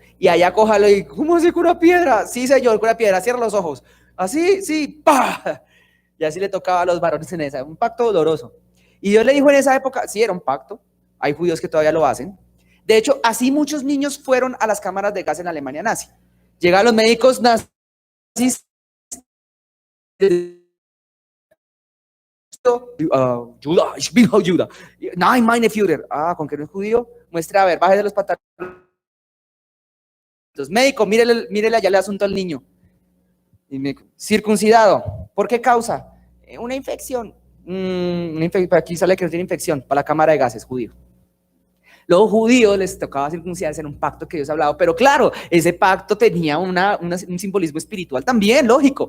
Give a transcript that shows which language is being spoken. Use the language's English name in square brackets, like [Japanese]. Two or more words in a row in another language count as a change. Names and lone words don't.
[Spanish] Y allá cójalo y, ¿cómo se cura piedra? Sí, señor, cura piedra, cierra los ojos. Así, sí, ¡pah! Y así le tocaba a los varones en esa, un pacto doloroso. Y Dios le dijo en esa época, sí, era un pacto, hay judíos que todavía lo hacen. De hecho, así muchos niños fueron a las cámaras de gas en la Alemania nazi. Llegaban los médicos nazis, Judah, [German] ich bin Judah. Nein, meine Führer. [Spanish] ¿Con que no es judío? Muestra, a ver, bájese los pantalones. Médico, mírele allá el asunto al niño. Circuncidado. ¿Por qué causa? Una infección. Aquí sale que no tiene infección. Para la cámara de gases, judío. Los judíos les tocaba circuncidarse en un pacto que Dios ha hablado, pero claro, ese pacto tenía un simbolismo espiritual también, lógico.